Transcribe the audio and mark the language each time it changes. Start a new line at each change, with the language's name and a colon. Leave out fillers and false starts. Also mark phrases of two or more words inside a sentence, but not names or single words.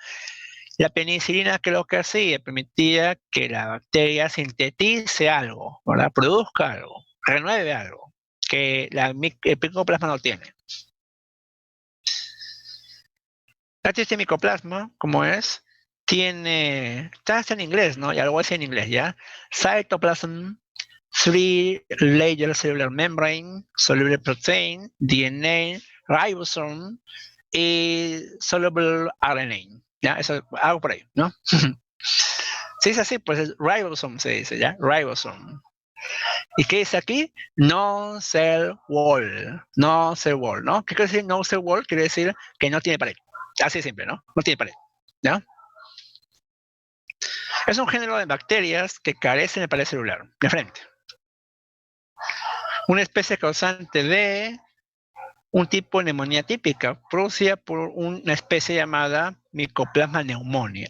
Spanish: La penicilina, que lo que hacía, permitía que la bacteria sintetice algo, ¿verdad? Produzca algo, renueve algo, que el micoplasma no tiene. Este micoplasma, como es, está en inglés, ¿no? Y algo así en inglés, ¿ya?
English: Cytoplasm, three-layer cellular membrane, soluble protein, DNA, ribosome y soluble RNA.
Spanish: ¿Ya? Eso, algo por ahí, ¿no? Si es así, pues es ribosome se dice, ¿ya? Ribosome. ¿Y qué dice aquí?
English: No cell wall. No cell wall,
Spanish: ¿no? ¿Qué quiere decir
English: no cell wall?
Spanish: Quiere decir que no tiene pared. Así de simple, ¿no? No tiene pared, ¿ya? Es un género de bacterias que carecen de pared celular, de frente. Una especie causante de un tipo de neumonía típica, producida por una especie llamada Mycoplasma pneumoniae.